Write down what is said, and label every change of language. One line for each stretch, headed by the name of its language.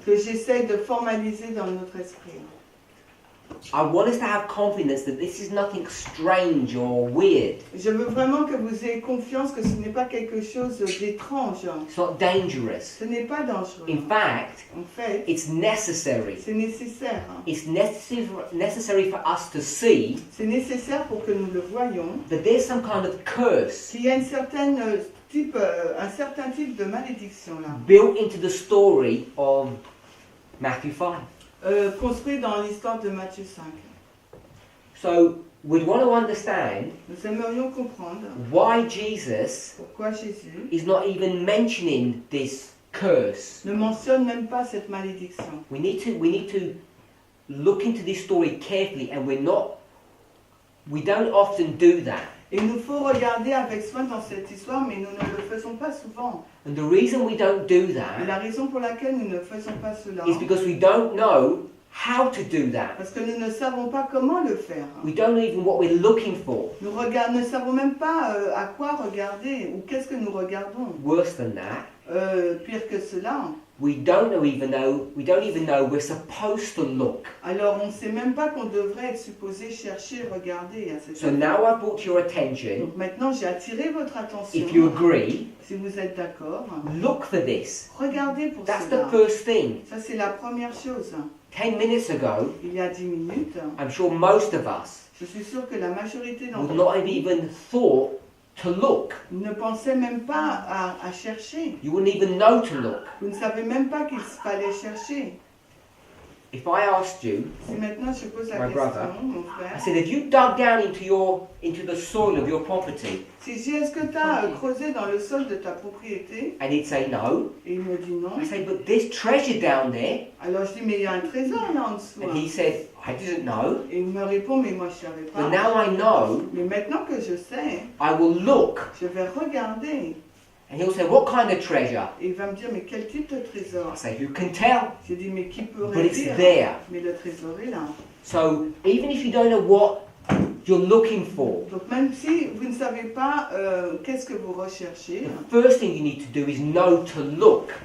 French: que j'essaie de formaliser dans notre esprit.
English: I want us to have confidence that this is nothing strange or weird.
French: Je veux vraiment que vous ayez confiance que ce n'est pas quelque chose d'étrange.
English: It's not dangerous.
French: Ce n'est pas dangereux.
English: In fact,
French: En fait,
English: it's necessary.
French: c'est nécessaire.
English: It's necessary for us to see
French: C'est nécessaire pour que nous le voyions
English: that there's some kind of curse
French: qu'il y a un certain type de malédiction là,
English: built into the story of Matthew 5.
French: construit dans l'histoire de Matthieu 5.
English: So we'd want to understand
French: Nous aimerions comprendre
English: why Jesus
French: pourquoi Jésus
English: is not even mentioning this curse.
French: ne mentionne même pas cette malédiction.
English: We need to look into this story carefully, and we don't often do that.
French: Et il nous faut regarder avec soin dans cette histoire, mais nous ne le faisons pas souvent.
English: And the reason we don't do
French: Et
English: that
French: la raison pour laquelle nous ne faisons pas cela,
English: is because we don't know how to do that.
French: parce que nous ne savons pas comment le faire.
English: We don't know even what we're looking for.
French: Nous ne savons même pas à quoi regarder ou qu'est-ce que nous regardons.
English: Worse than that,
French: Pire que cela,
English: we don't even know we're supposed to look.
French: alors on ne sait même pas qu'on devrait être supposé chercher, regarder à cette
English: So now I've brought your attention.
French: Donc maintenant j'ai attiré votre attention.
English: If you agree,
French: Si vous êtes d'accord,
English: look for this.
French: regardez pour
English: That's
French: cela.
English: the first thing.
French: Ça c'est la première chose.
English: 10 minutes ago,
French: Il y a 10 minutes,
English: I'm sure most of us
French: je suis sûre que la majorité
English: would
French: d'entre
English: not have
French: vous
English: even thought to look.
French: ne pensait même pas à chercher.
English: You wouldn't even know to look.
French: Vous ne savez même pas qu'il fallait chercher.
English: If I asked you,
French: Si maintenant je pose la
English: My
French: question,
English: brother.
French: mon
English: I
French: frère,
English: said, if you dug down into the soil of your property,
French: si j'ai est-ce que tu as creusé dans le sol de ta propriété,
English: and he'd say no,
French: et il me dit non,
English: I say, but there's treasure down there.
French: alors je dis mais il y a un trésor là en dessous.
English: And he said, I didn't know,
French: Et il me répond mais moi je ne savais
English: but
French: pas.
English: now I know.
French: Mais maintenant que je sais,
English: I will look.
French: je vais regarder.
English: And he'll say, what kind of treasure?
French: Et il va me dire mais quel type de trésor?
English: I say, who can tell?
French: J'ai dit mais qui peut
English: But it's
French: dire?
English: there.
French: Mais le trésor est là.
English: So even if you don't know what you're looking for,
French: Donc même si vous ne savez pas qu'est-ce que vous recherchez,
English: the first thing you need to do is know to look.